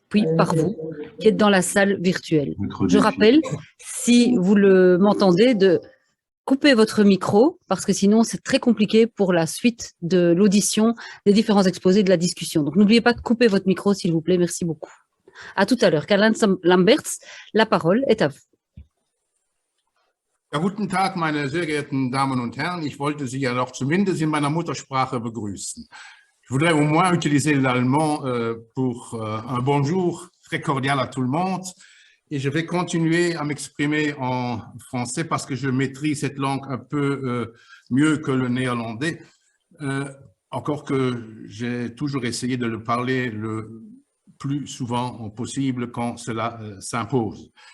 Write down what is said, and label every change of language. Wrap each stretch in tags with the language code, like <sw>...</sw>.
<fr>Puis par vous, qui êtes dans la salle virtuelle. Je rappelle, si vous m'entendez, de couper votre micro, parce que sinon c'est très compliqué pour la suite de l'audition des différents exposés de la discussion. Donc n'oubliez pas de couper votre micro, s'il vous plaît. Merci beaucoup. À tout à l'heure. Karl-Heinz Lamberts, la parole est à vous.</fr> <de>Ja, guten Tag, meine sehr geehrten Damen und Herren. Ich wollte Sie ja noch zumindest in meiner Muttersprache begrüßen.</de> <fr>Je voudrais au moins utiliser l'allemand pour un bonjour très cordial à tout le monde. Et je vais continuer à m'exprimer en français parce que je maîtrise cette langue un peu mieux que le néerlandais. Encore que j'ai toujours essayé de le parler le plus souvent possible quand cela s'impose.</fr>